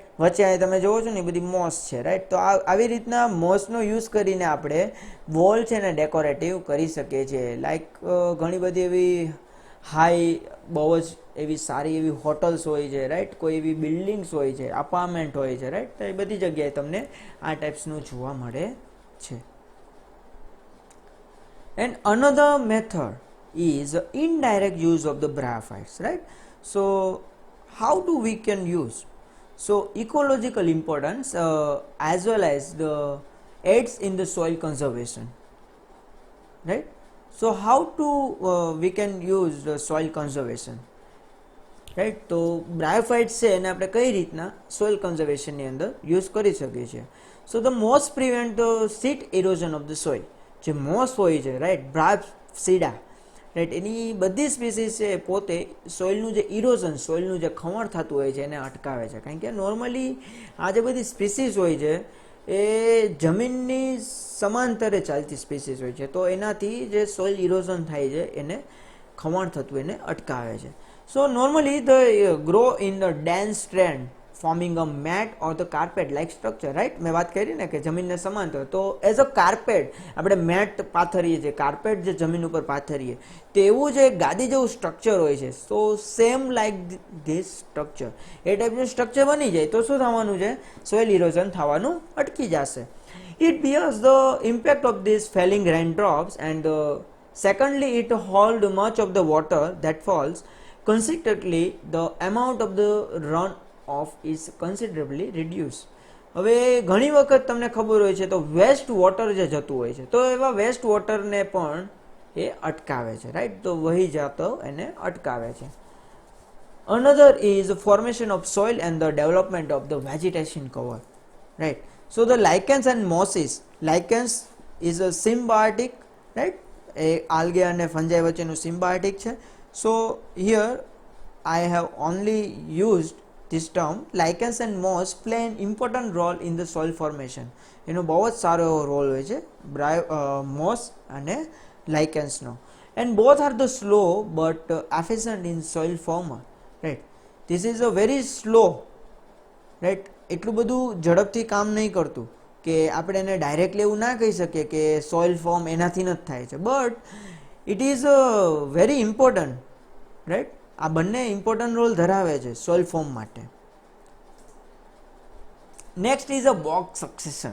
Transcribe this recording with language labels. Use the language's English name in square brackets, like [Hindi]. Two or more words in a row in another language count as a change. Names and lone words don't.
[Gujarati] વચ્ચે અહીં તમે જોવો છો ને એ બધી મોસ છે, રાઈટ. તો આવી રીતના મોસનો યુઝ કરીને આપણે વોલ છે ને ડેકોરેટિવ કરી શકીએ છીએ. લાઈક ઘણી બધી એવી હાઈ, બહુ જ એવી સારી એવી હોટલ્સ હોય છે, રાઈટ. કોઈ એવી બિલ્ડિંગ્સ હોય છે, અપાર્ટમેન્ટ હોય છે, રાઈટ. તો એ બધી જગ્યાએ તમને આ ટાઈપ્સનું જોવા મળે છે. [English] And another method is indirect use of the bryophytes, right? So how do we can use? So ecological importance as well as the aids in the soil conservation, right? So how to we can use the soil conservation, right? [Gujarati] તો બ્રાયોફાઇટ્સ છે એને આપણે કઈ રીતના [English] soil conservationની [Gujarati] અંદર યુઝ કરી શકીએ છીએ. [English] so the moss prevent the seat erosion of the soil. [Gujarati] જે મોસ હોય છે, રાઈટ, બ્રાયોપ્સીડા, રાઈટ, એની બધી સ્પીસીસ છે પોતે સોઇલનું જે ઇરોઝન, સોઇલનું જે ખમણ થતું હોય છે એને અટકાવે છે. કારણ કે નોર્મલી આ જે બધી સ્પીસીસ હોય છે એ જમીનની સમાંતરે ચાલતી સ્પીસીસ હોય છે, તો એનાથી જે [English] soil erosion [Gujarati] થાય છે એને ખમણ થતું એને અટકાવે છે. [English] So normally they grow in the dense strand forming a mat or the carpet like structure, right? [Gujarati] મેં વાત કરી ને કે જમીનને સમાંતર, તો [English] as a carpet [Gujarati] આપણે મેટ પાથરીએ છીએ, કાર્પેટ જે જમીન ઉપર પાથરીએ તેવું જે ગાદી જેવું સ્ટ્રક્ચર હોય છે, [English] so same like this structure, [Gujarati] એ ટાઈપનું સ્ટ્રક્ચર બની જાય તો શું થવાનું છે, [English] soil erosion [Gujarati] થવાનું અટકી જશે. [English] It bears the impact of these falling raindrops, and secondly it hold much of the water that falls. Consequently the amount of the runoff is considerably reduced. [Gujarati] હવે ઘણી વખત તમને ખબર હોય છે તો [English] waste water [Gujarati] જે જતું હોય છે તો એવા [English] waste waterને [Gujarati] પણ એ અટકાવે છે, રાઈટ. તો વહી જતો એને અટકાવે છે. [English] Another is formation of soil and the development of the vegetation cover, right. So the lichens and mosses, lichens is a symbiotic, right, [Gujarati] એ algae અને fungi વચ્ચેનું symbiotic છે. [English] So here I have only used this term. Lichens and moss play an important role in the soil formation. [Gujarati] એનો બહુ જ સારો એવો રોલ હોય છે મોસ અને લાઇકેન્સનો. [English] And both are the slow but efficient in soil former, right. This is a very slow, right. [Gujarati] એટલું બધું ઝડપથી કામ નહીં કરતું કે આપણે એને ડાયરેક્ટલી એવું ના કહી શકીએ કે [English] soil form [Gujarati] એનાથી જ થાય છે, [English] but it is very important, right. [Gujarati] આ બંને [English] important role [Gujarati] ધરાવે છે [English] soil form [Gujarati] માટે. [English] next is a box succession.